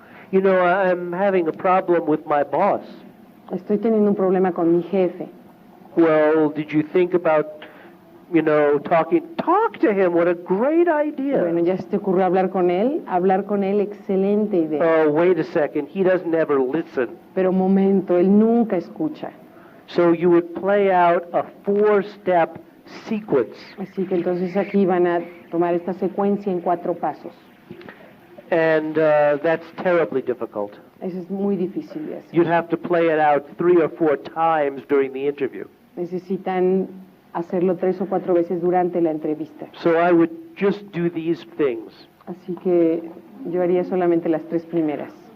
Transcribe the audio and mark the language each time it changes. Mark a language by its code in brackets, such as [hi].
[en] You know, I'm having a problem with my boss. [es] Estoy teniendo un problema con mi jefe. [en] Well, did you think about, talk to him? What a great idea. [es] Bueno, ya se te ocurrió hablar con él. Hablar con él, excelente idea. [en] Oh, wait a second. He doesn't ever listen. [es] Pero momento, él nunca escucha. [en] So you would play out a 4-step sequence. [es] Así que entonces aquí van a tomar esta secuencia en 4 pasos. [en] And that's terribly difficult. [es] Eso es muy difícil de hacer. [en] You'd have to play it out 3 or 4 times during the interview. [es] Necesitan hacerlo 3 o 4 veces durante la entrevista. [en] So I would just do these things. [es] Así que yo haría solamente las 3 primeras.